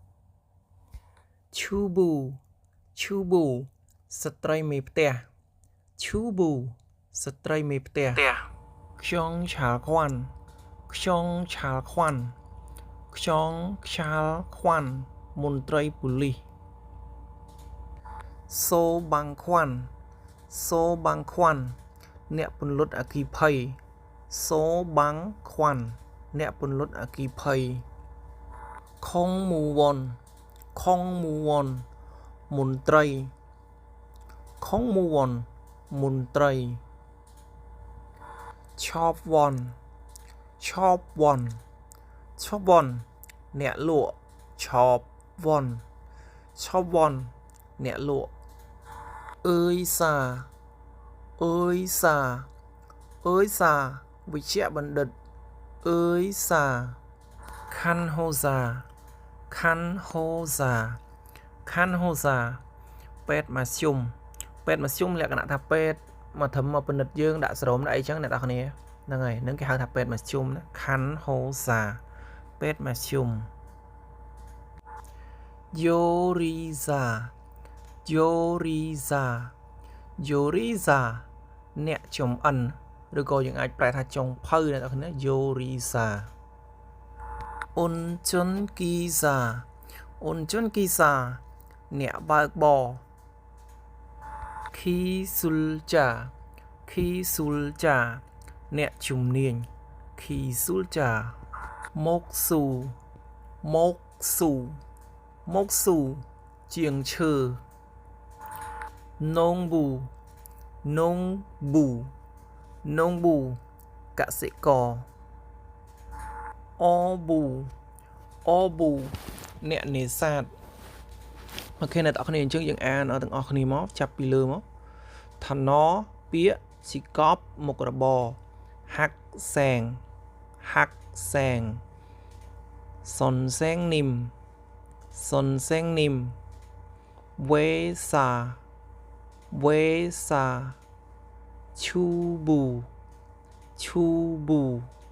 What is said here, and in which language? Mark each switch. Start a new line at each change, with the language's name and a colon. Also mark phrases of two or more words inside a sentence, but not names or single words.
Korean: 주부 주부
Khmer: ស្ត្រីមេផ្ទះ 주부 ស្ត្រីមេផ្ទះ
Korean: 경찰관 경찰관 경찰관
Khmer: មន្ត្រីប៉ូលីស
Korean: 소방관 소방관
Khmer: អ្នកពន្លត់អគ្គិភ័យ 소방관 អ្នកពន្លត់អគ្គិភ័យ
Korean: 공무원 공무원
Khmer: មន្ត្រី
Korean: 공무원 មន្ត្រី chop원 chop원 chop원
Khmer: អ្នកលក់
Korean: chop원 chop원
Khmer: អ្នកលក់
Korean: 의사 의사 의사 វិជ្ជបណ្ឌិត 의사 간호사 간호사 간호사
Khmer: ពេទ្យមធ្យម ពេទ្យមធ្យម លក្ខណៈថាពេទ្យមធ្យមដាក់ស្រោមដាក់អីចឹងអ្នកនរគ្នាហ្នឹងហើយហ្នឹងគេហៅថាពេទ្យមធ្យមណា 간호사 ពេទ្យមធ្យម
Korean: 요리사 요리사 요리사
Khmer: អ្នកចម្អិន ឬក៏យើងអាចប្រែថាចុងភៅអ្នកនរគ្នា
Korean: 요리사 운전기사 운전기사
Khmer: អ្នកបើកបរ
Korean: 기술자 기술자
Khmer: អ្នកជំនាញ
Korean: 기술자 목수 목수 목수
Khmer: ជាងឈើ
Korean: 농부 농부 농부 កសិករ 어부 어부
Khmer: អ្នកនេសាទ
Korean: OK
Khmer: អ្នកនរគ្នាអញ្ចឹងយើងអានទាំងអស់គ្នាមកចាប់ពីលើមក Thano ពាក្យ Chikop មុខរបរ
Korean: 학생 학생 선생님 선생님 회사 회사 주부 주부